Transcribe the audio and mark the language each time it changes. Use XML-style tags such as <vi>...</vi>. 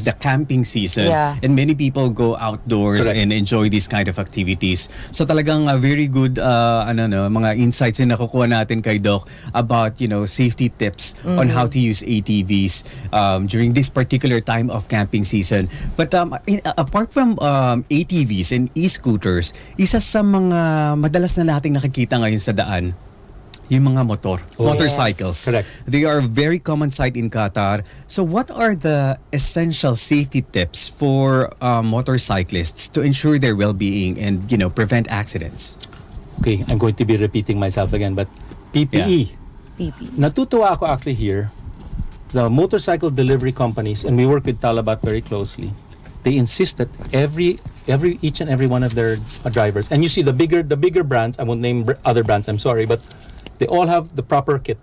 <en>is the camping season. Yeah. And many people go outdoors Correct. and enjoy these kind of activities. So talagang very good mga insights na nakukuha natin kay Doc about, safety tips on how to use ATVs during this particular time of camping season.</en> <tl>But apart from ATVs and e-scooters, isa sa mga madalas na nating nakikita ngayon sa daan, yung mga motorcycles.</tl> <en>Yes. Correct. They are a very common sight in Qatar. So what are the essential safety tips for motorcyclists to ensure their well-being and, prevent accidents? Okay, I'm going to be repeating myself again, but PPE. PP. Natutuwa ako actually here, the motorcycle delivery companies, and we work with Talabat very closely, they insist that each and every one of their drivers, and you see the bigger brands, I won't name other brands, I'm sorry, but they all have the proper kit.</en>